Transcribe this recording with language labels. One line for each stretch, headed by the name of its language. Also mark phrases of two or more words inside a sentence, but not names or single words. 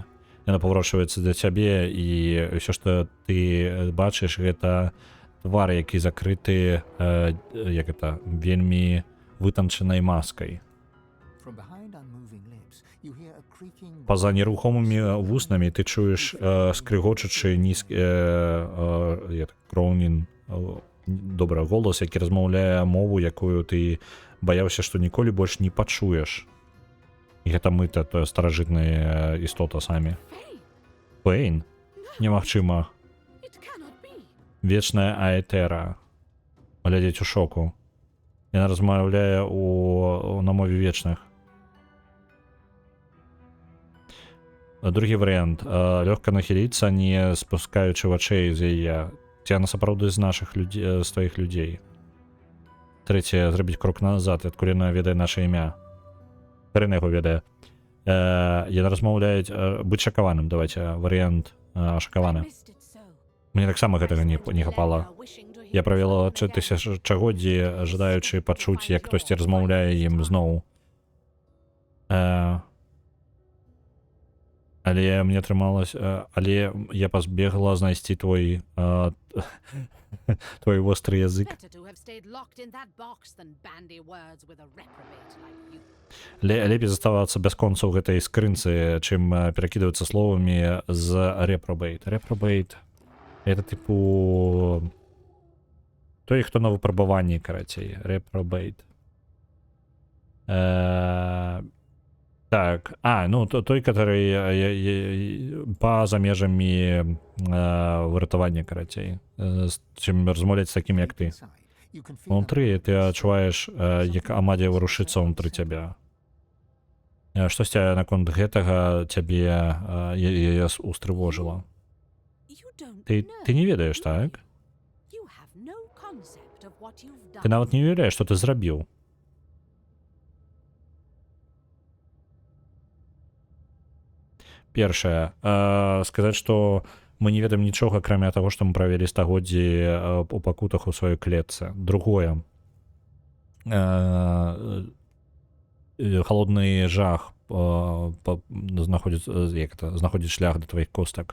Belarusian: Яна паварочваецца для цябе, і ўсё, што ты бачыш, гэта твар, які закрыты, як гэта, вельмі вытанчанай маскай.
English: From behind unmoving lips, you hear a creaking
Belarusian: Па-за нерухомымі вуснамі ты чуеш скрыгочачы нізкі кроўнін, добра, голас, які размаўляе мову, якую ты баяўся, што ніколі больш не пачуеш. І гэта мы-то, тое старажытная істота самі. Фейн? Немагчыма.
English: It cannot be.
Belarusian: Вечная Аэтера. Глядзець у шоку. Яна размаўляе на мове вечных. Другі варыянт. Лёгка нахіліцца, не спускаючы вачэй з яе. Ці яна сапраўды з нашых людзей, з тваіх людзей. Трэцяе, зрабіць крок назад, адкуль яна ведае наша імя. Карына яго ведае. Яна размаўляюць, быць шакаваным, давайте, варыянт ашакаваны.
English: Missed it so.
Belarusian: Мне таксама гэтага не хапала. Я правела 3000 чагоддзі, жадаючы пачуць, як хтосьці размаўляе ім зноў. Але мне атрымалася, але я пазбегла знайсці твой твой востры язык.
English: Better to have stayed locked in that box than bandy words with a reprobate like you.
Belarusian: Лепей заставацца бясконца ў гэтай скрынцы, чым перакідвацца словамі з reprobate. Reprobate это типу той, хто на выпрабаванні, карацей. Reprobate. Так, ну той, который па-за межамі выратавання, карацей. Чым размаўляць з такім, як ты.
English: You can feel
Belarusian: Унутры ты адчуваеш, як Амадія варушыцца ўнутры цябе. Штосьці наконт гэтага цябе устрывожыла.
English: You don't
Belarusian: Ты не ведаеш, так?
English: You have no concept of what you've done.
Belarusian: Ты нават не уяўляеш, што ты зрабіў. Першае, сказаць, што мы не ведаем нічога, акрамя таго, што мы правялі стагоддзі у пакутах у сваёй клетцы. Другое, халодны жах знаходзіць шлях да тваіх костак.